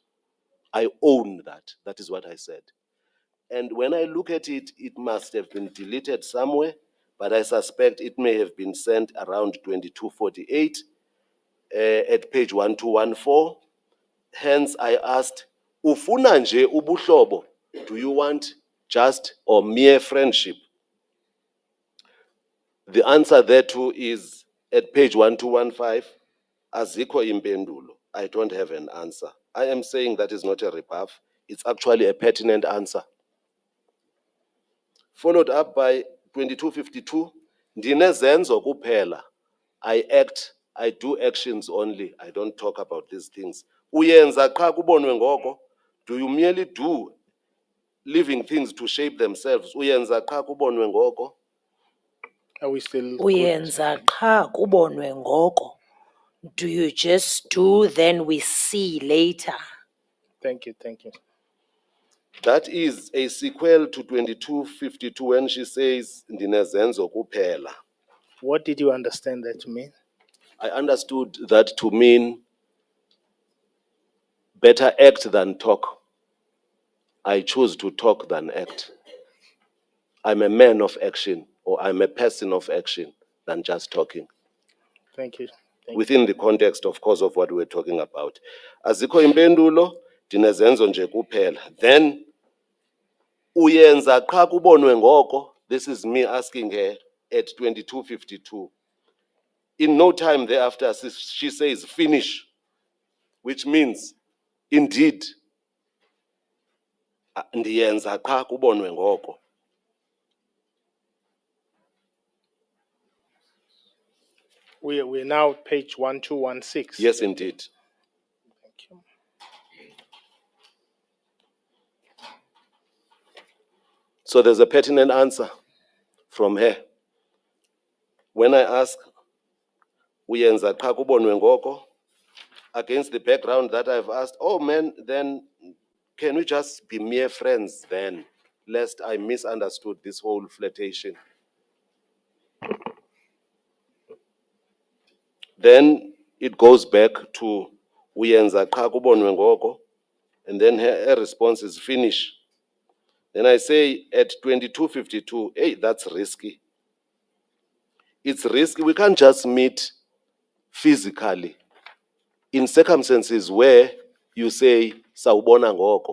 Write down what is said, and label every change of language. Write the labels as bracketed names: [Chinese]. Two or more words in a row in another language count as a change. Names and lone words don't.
[English] I own that. That is what I said. And when I look at it, it must have been deleted somewhere, but I suspect it may have been sent around 2248 at page 1214. Hence, I asked, [Xhosa] ufuna nje ubuhlobo? [English] Do you want just or mere friendship? The answer thereto is at page 1215, [Xhosa] azikho impendulo. [English] I don't have an answer. I am saying that is not a rebuff. It's actually a pertinent answer. Followed up by 2252, [Xhosa] ndinezenzo kuphela. [English] I do actions only. I don't talk about these things. [Xhosa] Uyenza qha kubonwe ngoko. [English] Do you merely do living things to shape themselves? [Xhosa] Uyenza qha kubonwe ngoko. [English] Are we still good? [Xhosa] Uyenza qha kubonwe ngoko. [English] Do you just do, then we see later? Thank you, thank you. That is a sequel to 2252 when she says [Xhosa] ndinezenzo kuphela. [English] What did you understand that to mean? I understood that to mean better act than talk. I choose to talk than act. I'm a man of action, or I'm a person of action than just talking. Thank you. Thank Within the context, of course, of what we're talking about. [Xhosa] Azikho impendulo, ndinezenzo nje kuphela. Then, uyenza qha kubonwe ngoko. [English] This is me asking her at 2252. In no time thereafter, she says, finish, which means, indeed, [Xhosa] ndiyenza qha kubonwe ngoko. [English] We're now page 1216. Yes, indeed. Thank you. So there's a pertinent answer from her. When I ask, [Xhosa] uyenza qha kubonwe ngoko, [English] against the background that I've asked, oh man, then can we just be mere friends then, lest I misunderstood this whole flirtation? Then it goes back to [Xhosa] uyenza qha kubonwe ngoko, [English] and then her response is finish. Then I say at 2252, hey, that's risky. It's risky. We can't just meet physically in circumstances where you say [Xhosa] sawubona ngoko.